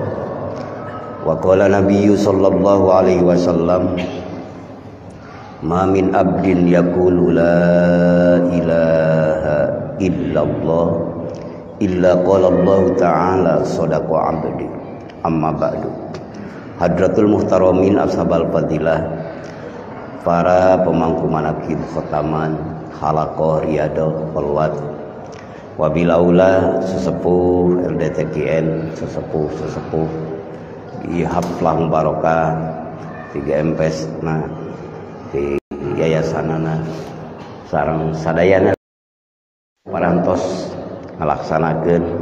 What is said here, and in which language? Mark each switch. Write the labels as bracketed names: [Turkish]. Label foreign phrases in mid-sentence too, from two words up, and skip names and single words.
[Arabic] وقال النبي صلى الله عليه وسلم ما من عبد يقول لا إله إلا الله إلا قال الله تعالى صدق عبدي. أما بعد. حضرة المحترمين أصحاب الفضيلة, [Sundanese] para pemangku manaqib khotaman halaqah riyadhah polwat, wabilaula sesepuh LDTKN, sesepuh di haflah barokah 3 MPS nah di yayasanana sareng sadayana parantos ngalaksanakeun